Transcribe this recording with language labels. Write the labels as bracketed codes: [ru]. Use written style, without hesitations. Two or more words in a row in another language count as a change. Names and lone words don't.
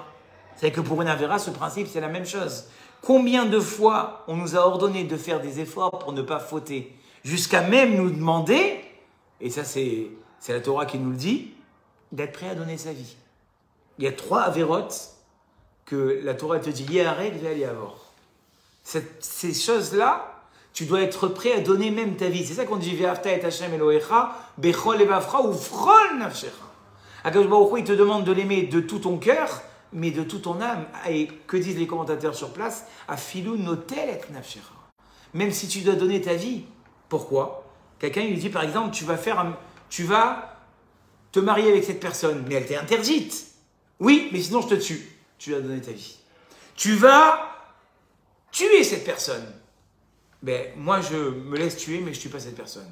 [fr] C'est que pour une avera, ce principe, c'est la même chose. Combien de fois on nous a ordonné de faire des efforts pour ne pas fauter, jusqu'à même nous demander, et ça c'est la Torah qui nous le dit, d'être prêt à donner sa vie. Il y a 3 avérotes que la Torah te dit, [he] יהרג ואל יעבור. [fr] Ces choses-là, tu dois être prêt à donner même ta vie. C'est ça qu'on dit, [he] ואהבת את השם אלהיך בכל לבבך ובכל נפשך. [fr] Akadosh Baruch Hu, il te demande de l'aimer de tout ton cœur, mais de toute ton âme. Et que disent les commentateurs sur place? [he] אפילו נוטל את נפשך. [fr] Même si tu dois donner ta vie. Pourquoi? Quelqu'un lui dit par exemple, tu vas te marier avec cette personne, mais elle t'est interdite. Oui, mais sinon je te tue. Tu dois donner ta vie. Tu vas tuer cette personne. Ben, moi je me laisse tuer, mais je ne tue pas cette personne.